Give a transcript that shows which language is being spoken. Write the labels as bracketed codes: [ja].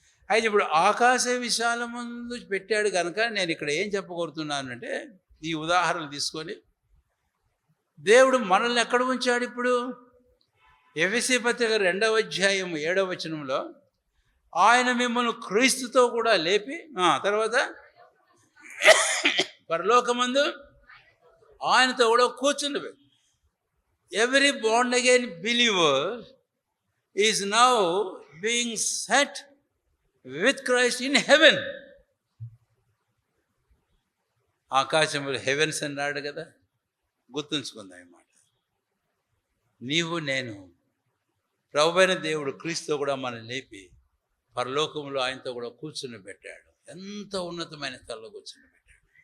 [te] అయితే ఇప్పుడు ఆకాశ విశాలమందు పెట్టాడు కనుక నేను ఇక్కడ ఏం చెప్పగలుగుతున్నానంటే, ఈ ఉదాహరణలు తీసుకొని దేవుడు మనల్ని ఎక్కడ ఉంచాడు ఇప్పుడు? ఎఫెసీ పత్రిక 2వ అధ్యాయం 7వ వచనంలో ఆయన మిమ్మల్ని క్రీస్తుతో కూడా లేపి తర్వాత పరలోకమందు ఆయనతో కూడా కూర్చుండబెట్టు. [en] Every born again believer is now being set with Christ in heaven. [te] ఆకాశంలో హెవెన్స్ అన్నాడు కదా, గుర్తుంచుకుందాం ఈ మాట. నీవు నేను ప్రభువైన దేవుడు క్రీస్తుతో కూడా మనం లేపి పరలోకంలో ఆయనతో కూడా కూర్చుని పెట్టాడు. ఎంత ఉన్నతమైన స్థలంలో కూర్చుని పెట్టాడు.